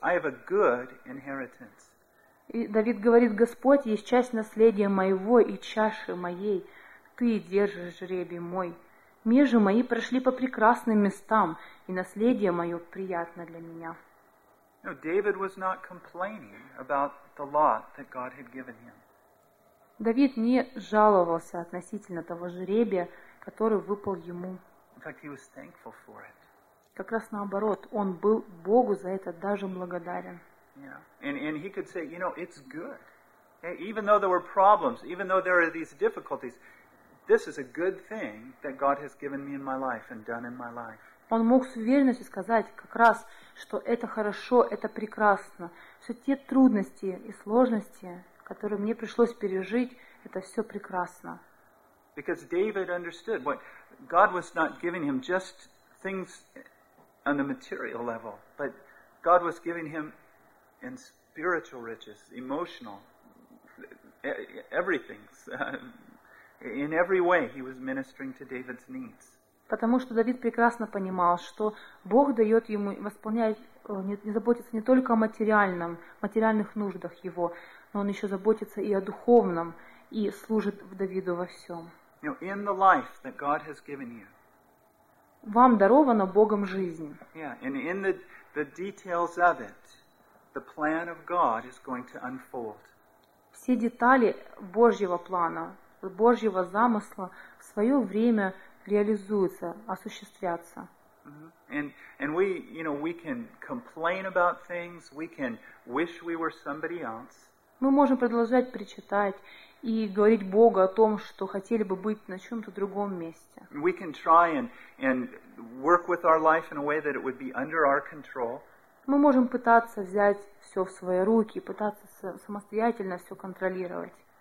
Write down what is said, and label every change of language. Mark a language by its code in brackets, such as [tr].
[en] I have a good inheritance. [ru] И Давид говорит: Господь, есть часть наследия моего и чаши моей. Ты держишь жребий мой. Межи мои прошли по прекрасным местам, и наследие мое приятно для меня. [en] No, David was not complaining about the lot that God had given him. [ru] Давид не жаловался относительно того жребия, который выпал ему. [en] In fact, he was thankful for it. [ru] Как раз наоборот, он был Богу за это даже благодарен. [en] Yeah. And he could say, you know, it's good. Even though there were problems, even though there are these difficulties, this is a good thing that God has given me in my life and done in my life. [ru] Он мог с уверенностью сказать как раз, что это хорошо, это прекрасно, все те трудности и сложности, которые мне пришлось пережить, это все прекрасно. [en] Because David understood what God was not giving him just things on the material level, but God was giving him in spiritual riches, emotional, everything. In every way, he was ministering to David's needs. [ru] Потому что Давид прекрасно понимал, что Бог дает ему восполнять, не заботиться не только о материальном, материальных нуждах его, но он еще заботится и о духовном, и служит Давиду во всем. [en] Now, in the life that God has given you, [ru] вам дарована Богом жизнь. [en] Yeah, and in the details of it, the plan of God is going to unfold. [ru] Все детали Божьего плана, Божьего замысла в свое время реализуются, осуществляться. [en] And we, you know, we can complain about things, we can wish we were somebody else. [ru] Мы можем продолжать причитать и говорить Богу о том, что хотели бы быть на чем-то другом месте. [en] We can try and work with our life in a way that it would be under our control. [ru] Мы можем пытаться взять все в свои руки, пытаться самостоятельно все контролировать.